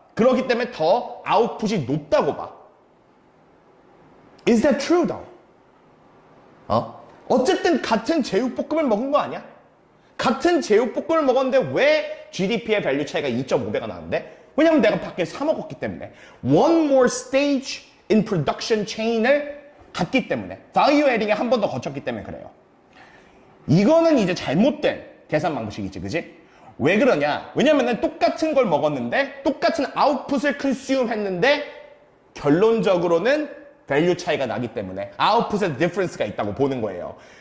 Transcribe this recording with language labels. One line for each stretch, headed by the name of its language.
Korean: 그렇기 때문에 더 아웃풋이 높다고 봐.
English: Is that true though?
Korean: 어쨌든 같은 제육볶음을 먹은 거 아니야? 같은 제육볶음을 먹었는데 왜 GDP의 밸류 차이가 2.5배가 나는데? 왜냐면 내가 밖에 사 먹었기 때문에.
English: One more stage in production chain
Korean: 을 갔기 때문에. value adding에 한 번 더 거쳤기 때문에 그래요. 이거는 이제 잘못된 계산 방식이지, 그지? 왜 그러냐? 왜냐면은 똑같은 걸 먹었는데 똑같은 아웃풋을 consume 했는데 결론적으로는 밸류 차이가 나기 때문에 아웃풋에 디퍼런스가 있다고 보는 거예요.